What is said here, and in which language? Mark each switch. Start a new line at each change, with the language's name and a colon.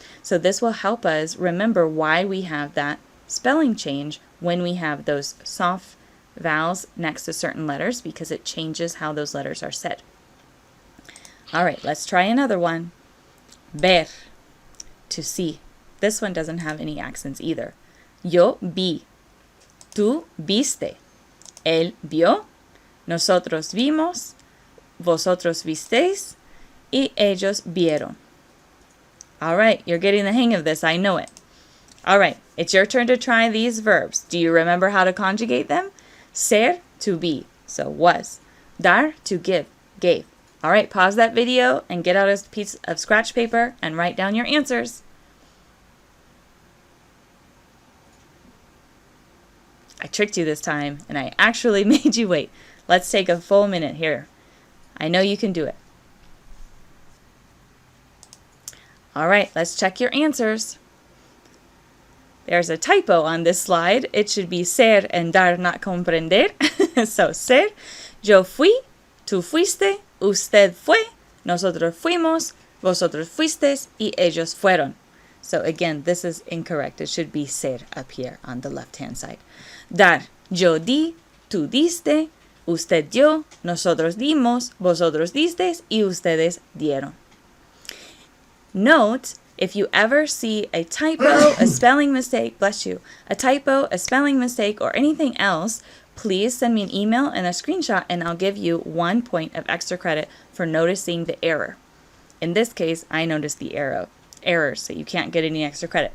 English: So this will help us remember why we have that spelling change when we have those soft vowels next to certain letters, because it changes how those letters are said. All right, let's try another one. Ver, to see. This one doesn't have any accents either.
Spanish: Yo vi, tú viste, él vio, nosotros vimos, vosotros visteis, y ellos vieron.
English: All right, you're getting the hang of this, I know it. All right, it's your turn to try these verbs. Do you remember how to conjugate them? Ser, to be, so was. Dar, to give, gave. All right, pause that video and get out a piece of scratch paper and write down your answers. I tricked you this time, and I actually made you wait. Let's take a full minute here. I know you can do it. All right, let's check your answers. There's a typo on this slide. It should be ser and dar, not comprender.
Spanish: So, ser, yo fui, tú fuiste, usted fue, nosotros fuimos, vosotros fuisteis, y ellos fueron.
English: So again, this is incorrect. It should be ser up here on the left-hand side.
Spanish: Dar, yo di, tú diste, usted dio, nosotros dimos, vosotros disteis, y ustedes dieron.
English: Note, if you ever see a typo, a spelling mistake, bless you, a typo, a spelling mistake, or anything else, please send me an email and a screenshot, and I'll give you 1 point of extra credit for noticing the error. In this case, I noticed the error, so you can't get any extra credit.